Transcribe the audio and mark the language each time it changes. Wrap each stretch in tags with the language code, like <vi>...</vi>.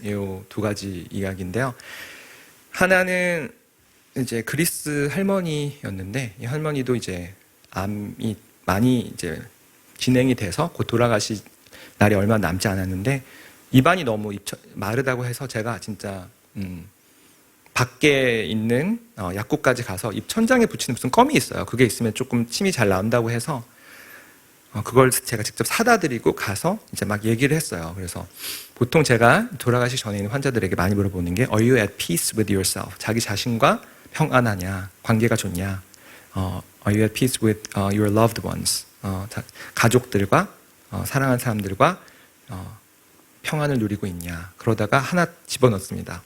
<ko>이 두 가지 이야기인데요. 하나는 이제 그리스 할머니였는데, 이 할머니도 이제 암이 많이 이제 진행이 돼서 곧 돌아가실 날이 얼마 남지 않았는데, 입안이 너무 마르다고 해서 제가 진짜 밖에 있는 약국까지 가서 입 천장에 붙이는 무슨 껌이 있어요. 그게 있으면 조금 침이 잘 나온다고 해서 그걸 제가 직접 사다 드리고 가서 이제 막 얘기를 했어요. 그래서 보통 제가 돌아가시기 전에 있는 환자들에게 많이 물어보는 게</ko> <en>Are you at peace with yourself?</en> <ko>자기 자신과 평안하냐? 관계가 좋냐?</ko> <en>Are you at peace with your loved ones?</en> <ko>가족들과 사랑하는 사람들과 평안을 누리고 있냐? 그러다가 하나 집어넣습니다.</ko>